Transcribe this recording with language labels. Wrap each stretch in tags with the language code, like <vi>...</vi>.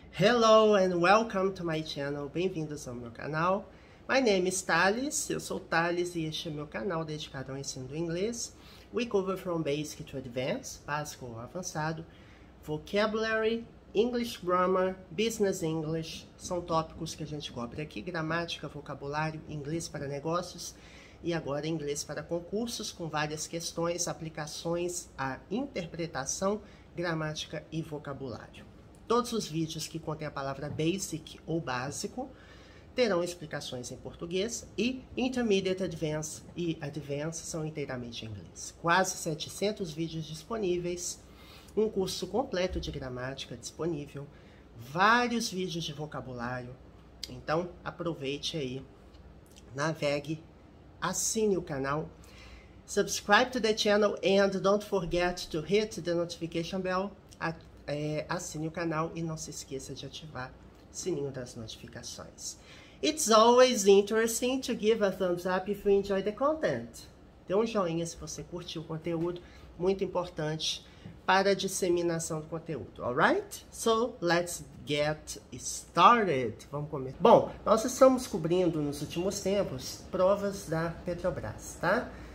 <en>Hello and welcome to my channel.</en> <pt>Bem-vindos ao meu canal.</pt> <en>My name is Thales,</en> <pt>eu sou Thales e este é meu canal dedicado ao ensino do inglês.</pt> <en>We cover from basic to advanced,</en> <pt>básico ou avançado,</pt> <en>vocabulary, English grammar, business English,</en> <pt>são tópicos que a gente cobre aqui, gramática, vocabulário, inglês para negócios e agora inglês para concursos, com várias questões, aplicações à interpretação, gramática e vocabulário. Todos os vídeos que contêm a palavra basic ou básico terão explicações em português e Intermediate Advanced e Advanced são inteiramente em inglês. Quase 700 vídeos disponíveis, um curso completo de gramática disponível, vários vídeos de vocabulário. Então, aproveite aí, navegue, assine o canal,</pt> <en>subscribe to the channel and don't forget to hit the notification bell.</en> <pt>Assine o canal e não se esqueça de ativar o sininho das notificações.</pt> <en>It's always interesting to give a thumbs up if you enjoy the content.</en> <pt>Dê um joinha se você curtiu o conteúdo, muito importante para a disseminação do conteúdo,</pt> <en>alright? So, let's get started.</en> <pt>Vamos começar. Bom, nós estamos cobrindo nos últimos tempos provas da Petrobras, tá?</pt>